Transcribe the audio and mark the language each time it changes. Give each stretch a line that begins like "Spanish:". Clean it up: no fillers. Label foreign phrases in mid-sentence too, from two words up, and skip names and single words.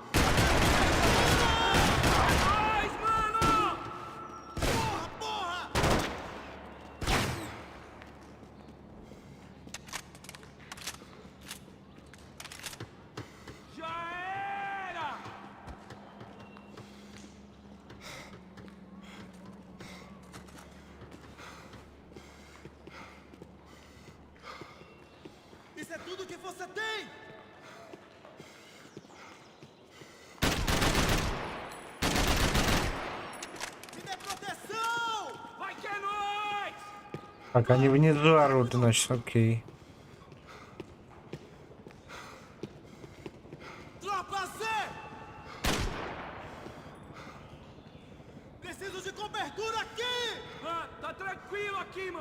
Portuguese: Isso é tudo que você tem! Me dê proteção! Vai que é nóis!
Russian: Пока они внизу орут, значит, окей.
Portuguese: Tropa Z! Preciso de cobertura aqui! Tá tranquilo aqui, mano!